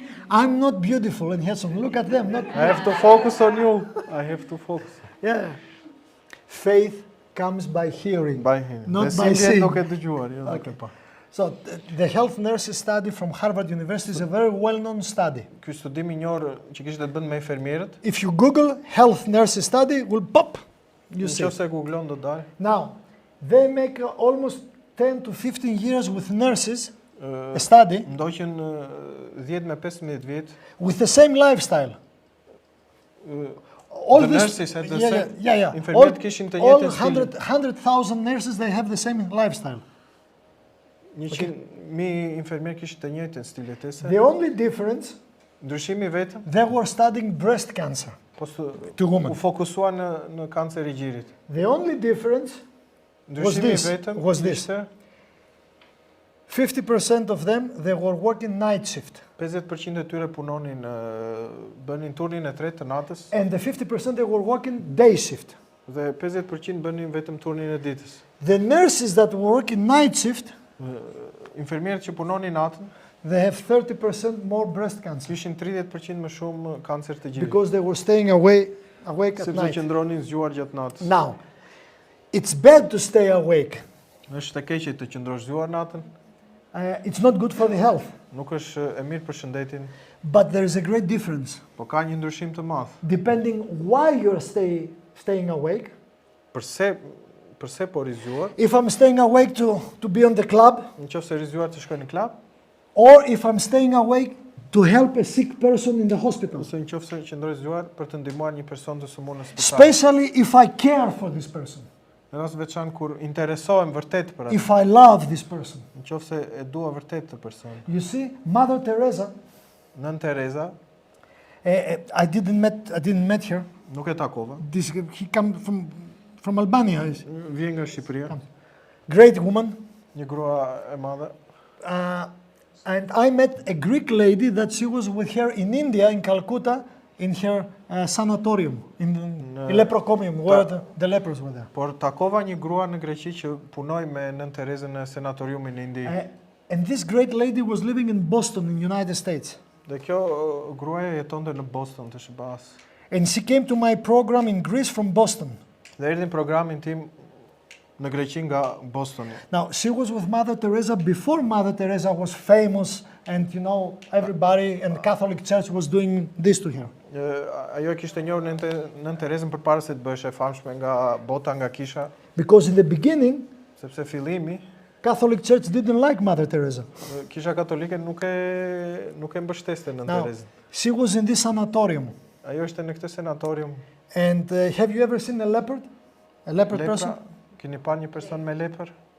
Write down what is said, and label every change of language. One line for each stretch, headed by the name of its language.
English: I'm not beautiful and handsome. Look at them. Not, I have to focus on you. I have to focus. yeah. Faith comes by hearing. By him. Not
Albanian: Dhe
English: by
Albanian: si vjen
English: seeing.
Albanian: duke dëgjuar, jo duke pa.
English: So the health nurses study from Harvard University is a very well-known study.
Albanian: Ky studim i njohur që kishte të bënë me infermierët,
English: If you Google health nurses study, will pop. You see.
Albanian: nëse googlon do dalë.
English: Now, they make almost 10 to 15 years with nurses, ë, a study,
Albanian: Ndoqën 10 me 15 vjet.
English: with the same lifestyle. ë, All The this, nurses had the yeah, same- yeah, yeah.
Albanian: infermierët kishin të
English: all
Albanian: njëjtin stil.
English: 100,000 nurses, they have the same lifestyle.
Albanian: 100.000 infermierë kishin të njëjtin stil jetese.
English: The only difference,
Albanian: Ndryshimi vetëm,
English: they were studying breast cancer.
Albanian: po
English: To women.
Albanian: u fokusuan në kancer i gjirit.
English: The only difference,
Albanian: Ndryshimi
English: this,
Albanian: vetëm
English: was this.
Albanian: ishte
English: 50% of them, they were working night shift.
Albanian: 50% e tyre punonin, bënin turnin e tretë të natës
English: And the 50% they were working day shift.
Albanian: dhe 50% bënin vetëm turnin e ditës.
English: The nurses that were working night shift,
Albanian: Infermierët që punonin natën
English: they have 30% more breast cancer
Albanian: kishin 30% më shumë kancer të gjirit,
English: because they were staying awake at
Albanian: sepse
English: night.
Albanian: qëndronin zgjuar gjatë natës.
English: Now, it's bad to stay awake.
Albanian: Është e keqe të qëndrosh zgjuar natën,
English: It's not good for the health,
Albanian: nuk është e mirë për shëndetin,
English: but there is a great difference
Albanian: po ka një ndryshim të madh.
English: depending why you're staying awake.
Albanian: Përse po rizgjuar,
English: If I'm staying awake to be on the club,
Albanian: nëse rizgjuar të shkoj në klub,
English: or if I'm staying awake to help a sick person in the hospital,
Albanian: ose nëse qëndroj zgjuar për të ndihmuar një person të sëmurë në spital.
English: especially if I care for this person,
Albanian: Në rast veçantë kur interesohem vërtet për atë,
English: if I love this person.
Albanian: nëse e dua vërtet të person.
English: You see, Mother Teresa,
Albanian: Nën Tereza,
English: I didn't met her.
Albanian: nuk e takova,
English: He come from Albania.
Albanian: vjen nga Shqipëria,
English: Great woman.
Albanian: një grua e madhe.
English: And I met a Greek lady that she was with her in India, in Calcutta, in her sanatorium, in leprocomium, where the lepers were there.
Albanian: Por takova një grua në Greqi që punoi me Nën Terezën në sanatoriumin në Indi.
English: And this great lady was living in Boston, in United States.
Albanian: Dhe kjo gruaja jetonte në Boston të shëbas.
English: And she came to my program in Greece from Boston.
Albanian: Dhe erdhi në programin tim në Greqi nga Bostoni.
English: Now, she was with Mother Teresa before Mother Teresa was famous and, you know, everybody and the Catholic Church was doing this to her.
Albanian: Ajo e kishte njohur Nën Terezën përpara se të bëhesh e famshme nga bota, nga kisha,
English: Because in the beginning,
Albanian: sepse fillimi
English: Catholic Church didn't like Mother Teresa.
Albanian: Kisha katolike nuk e mbështeste Nën
English: Now,
Albanian: Terezën.
English: she was in this sanatorium.
Albanian: Ajo ishte në këtë sanatorium.
English: And have you ever seen a leopard? A leopard person?
Albanian: Lepra, keni pa një person me lepër?